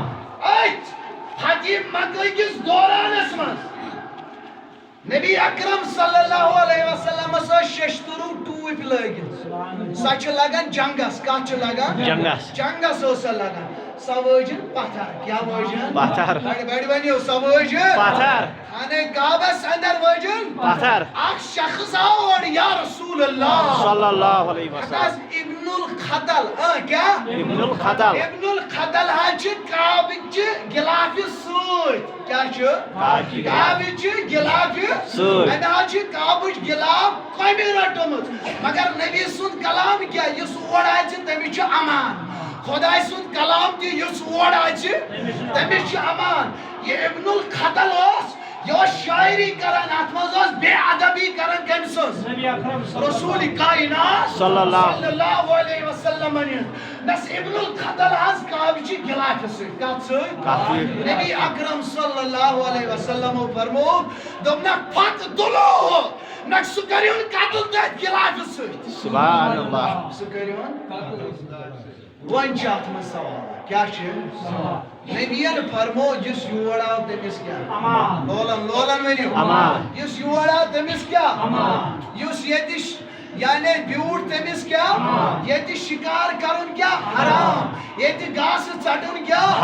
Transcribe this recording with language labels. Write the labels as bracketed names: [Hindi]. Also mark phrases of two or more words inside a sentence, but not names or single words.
[Kashmiri] أتھۍ فتح مکہ کِس دورانس منٛز نبی اکرم [Arabic] صلی اللہ علیہ وسلمس [Kashmiri] ٲسۍ ششتروٗ ٹوٗپۍ لٲگِتھ سۄ چھِ لگان جنگس کتھ چھِ لگان جنگس جنگس ٲس سۄ لگان سۄ وٲجِن پتھر کیٛاہ وٲجِن پتھر بڑِ ؤنِو سۄ وٲجِن پتھر خانہ کعبس اندر وٲجِن پتھر [Arabic] اکھ شخص آو اور یا رسول اللہ صلی اللہ علیہ وسلم [Kashmiri] حضرت ابن الخطل کیا ابن الخطل ابن الخطل حظ چھِ کعبٕچہِ غلافہِ سۭتۍ کیٛاہ چھُ کعبٕچہِ غلافہِ سۭتۍ اَمہِ حظ چھِ کعبٕچ غلاف کۄمہِ رٔٹمٕژ مگر نبی سُنٛد کلام کیٛاہ یُس اور آسہِ تٔمِس چھُ امان خۄداے سُنٛد کلام تہِ یُس اور آسہِ تٔمِس چھُ امان یہِ ابن الخطل اوس یہِ اوس شاعری کران اتھ منٛز اوس بے ادبی کران کٔمۍ سٕنٛز رسول کائنات [Arabic] صلی اللہ [Kashmiri] علیہ وسلم بس ابن الخطل حظ کعبٕچہِ غلافہِ سۭتۍ کتھ سۭتۍ نبی اکرم [Arabic] صلی اللہ علیہ وسلمو [Kashmiri] فرموو دوٚپنکھ پتہٕ تُلوو نہ سُہ کٔرِہُن قتل تتھ غلافہِ سۭتۍ [Arabic] سبحان اللہ [Kashmiri] سُہ کٔرِہُن وۄنۍ چھُ اتھ منٛز سوال کیٛاہ چھُ نبیَن فرموو یُس یور آو تٔمِس کیٛاہ لولن ؤنِو یُس یور آو تٔمِس کیٛاہ یُس ییٚتہِ یعنی بیوٗٹھ تٔمِس کیٛاہ ییٚتہِ شِکار کرُن کیٛاہ حرام ییٚتہِ گاسہٕ ژٹُن کیٛاہ